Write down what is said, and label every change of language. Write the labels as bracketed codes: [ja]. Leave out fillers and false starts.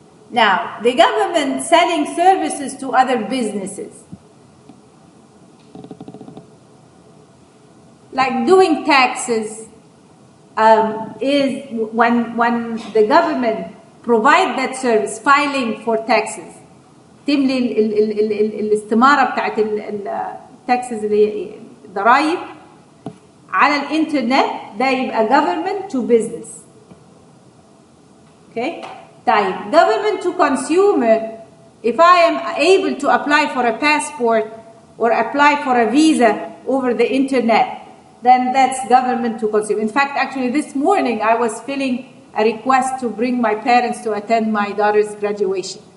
[en] Now, the government selling services to other businesses. Like doing taxes is when the government provide that service, filing for taxes. [ar] تملي الاستمارة بتاعت التاكسز اللي هي ضرائب على الانترنت، ده يبقى [en] government to business. Okay? Government to consumer, if I am able to apply for a passport, or apply for a visa over the internet, then that's government to consumer. In fact, actually this morning I was filling a request to bring my parents to attend my daughter's graduation.